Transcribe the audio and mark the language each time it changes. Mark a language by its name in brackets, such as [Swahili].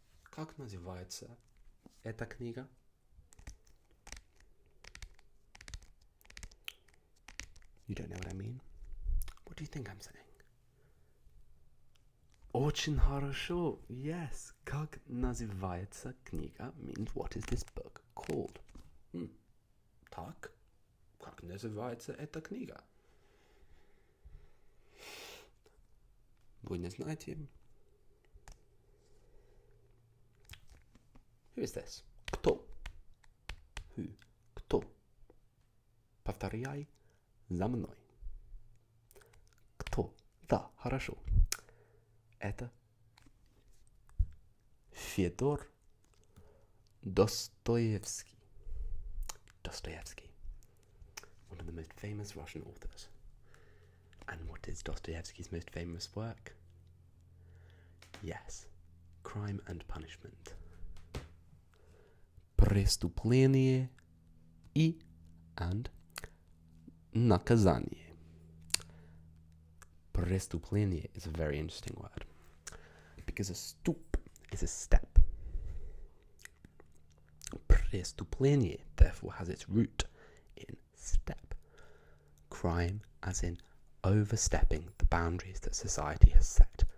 [Russian] Как называется эта книга? [English] You don't know what I mean? What do you think I'm saying? [Russian] Очень хорошо. [English] Yes. [Russian] Как называется книга [English] means what is this book called? [Russian] Так. Как называется эта книга? Вы не знаете? [English] Who is this? [Russian] Кто? [English] Who? Кто? [Russian] Повторяй за мной. Кто? Да, хорошо. Это Федор Достоевский. [English] Dostoevsky, one of the most famous Russian authors. And what is Dostoevsky's most famous work? Yes, Crime and Punishment. [Russian] Преступление и [English] and [Russian] наказание. [English] Преступление is a very interesting word because a stup is a step. Преступление therefore has its root in step. Crime as in overstepping the boundaries that society has set.